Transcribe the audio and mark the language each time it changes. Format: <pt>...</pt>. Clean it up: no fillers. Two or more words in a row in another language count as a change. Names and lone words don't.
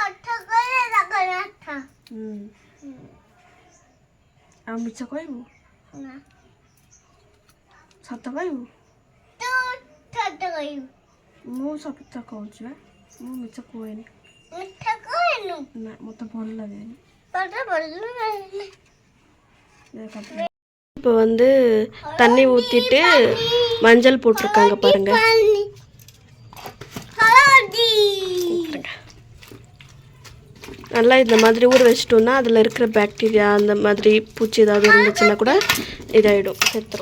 <or>ଆଉ ମିଛ କହିବୁ? ସତ କହିବୁ? ମୁଁ ସତ କହୁଛି ବା, ମୁଁ ମିଛ କୁହେନି। ନା ମୋତେ ଭଲ ଲାଗେନି।</or> <ta>இப்போ வந்து தண்ணி ஊற்றிட்டு மஞ்சள் போட்டிருக்காங்க பாருங்க. நல்லா இந்த மாதிரி ஊற வச்சிட்டோம்னா அதில் இருக்கிற பாக்டீரியா அந்த மாதிரி பூச்சி ஏதாவது இருந்துச்சுன்னா கூட இதாகிடும், செத்துரும்.</ta>